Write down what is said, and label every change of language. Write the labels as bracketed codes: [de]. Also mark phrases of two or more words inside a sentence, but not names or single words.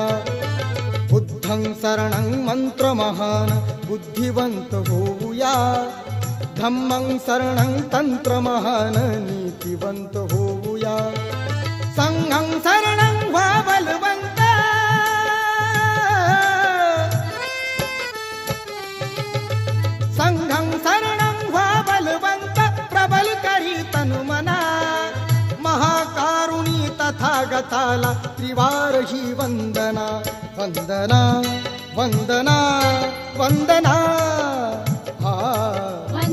[pi] बुद्धं शरणं [mr] मंत्रमहान बुद्धिवंत होऊया, [pi] धम्मं शरणं [mr] तंत्रमहान नीतिवंत होऊया। [pi] संघं शरणं [mr] व्हा बलवंत, [pi] संघं शरणं [mr] व्हा बलवंत, प्रबल करी तनुमना। महाकारुणी तथागताला त्रिवार ही वंदना, वंदना वंदना वंदना। हा